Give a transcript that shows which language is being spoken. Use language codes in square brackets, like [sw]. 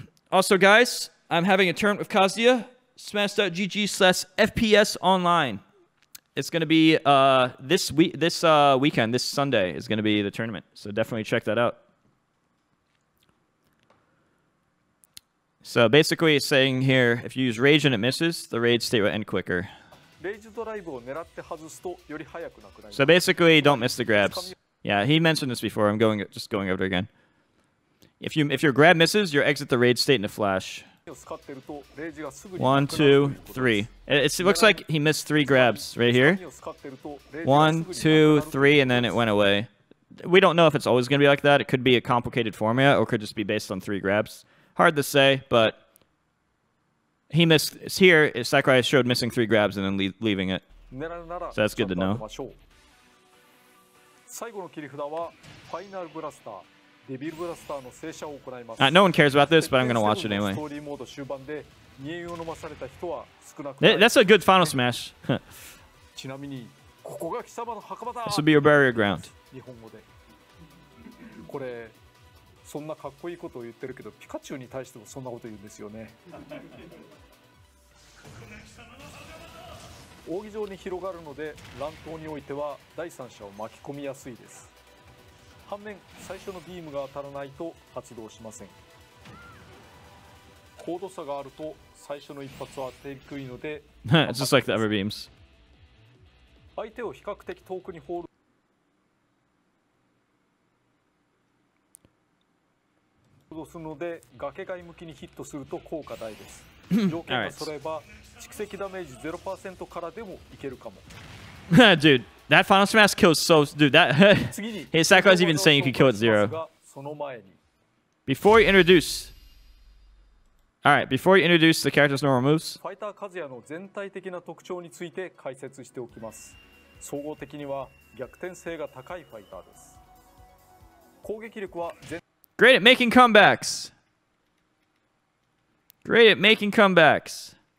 [en] Also, guys, I'm having a tournament with Kazuya, smash.gg/FPS online. It's going to be this weekend, this Sunday is going to be the tournament. So definitely check that out. So basically it's saying here, if you use rage and it misses, the rage state will end quicker. [ja] レイジドライブを狙って外すとより早くなくなります。 [en] So basically, don't miss the grabs. Yeah, he mentioned this before. I'm just going over it again. If your grab misses, you exit the rage state in a flash. [ja] 使ってるとレイジがすぐに [en] 1, 2, 3. It looks like he missed 3 grabs right here. 1, 2, 3, and then it went away. We don't know if it's always going to be like that. It could be a complicated formula, or it could just be based on 3 grabs. Hard to say, but he missed. Here, Sakurai showed missing 3 grabs and then leaving it. So that's good to know. [ja] 最後の切り札はファイナルブラスター、デビルブラスターの静車を行います。 [en] No one cares about this, but I'm gonna watch it [ja] ス [en] anyway. [ja] トーリーモード終盤で煮えを飲まされた人は少なく [en] Th- [ja] ない。 [en] That's a good final smash. This [ja] ちなみにここが貴様の墓場だ [en] would be your burial ground. [ja] 日本語でこれそんなかっこいいことを言ってるけどピカチュウに対してもそんなこと言うんですよね。扇状に広がるので乱闘においては第三者を巻き込みやすいです。反面最初のビームが当たらないと発動しません。高度差があると最初の一発は当てにくいので [en] It's just like the Ever Beams. [ja] 相手を比較的遠くにホールドするので崖外向きにヒットすると効果大です。条件が揃えば蓄積ダメージ 0% からでもいけるかも。 [en] Dude, that final smash kills so. Dude, that. [ja] 次に [en] Hey, Sakura's even saying you could kill it 0. [ja] その前に [en] Before you introduce. Alright, before you introduce the character's normal moves. [ja] ファイターカズヤの全体的な特徴について解説しておきます。総合的には逆転性が高いファイターです。攻撃力は全 [en] Great at making comebacks. Great at making comebacks.